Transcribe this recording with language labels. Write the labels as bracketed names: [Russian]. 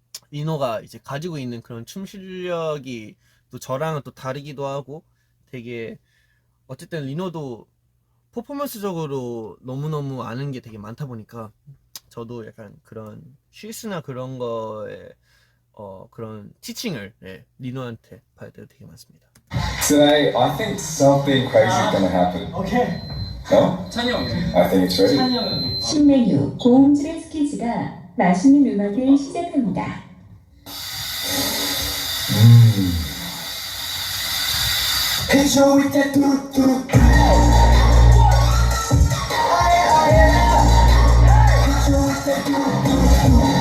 [Korean] 리노가 이제 가지고 있는 그런 춤 실력이 또 저랑은 또 다르기도 하고 되게 어쨌든 리노도 퍼포먼스적으로 너무너무 아는 게 되게 많다 보니까 저도 약간 그런 실수나 그런 거에 그런 티칭을 리노한테 받을 때가 되게 많습니다. [English] Today, I think something crazy is gonna happen. [Korean] 오케이. [English] No? [Korean] 찬이 형. [English] I think it's ready. [Korean] 찬이 형이. 신메뉴 고음질의 스키즈가 맛있는 음악을 시작합니다. [English] Hit you with that do-do-do. Hit you with that do-do-do.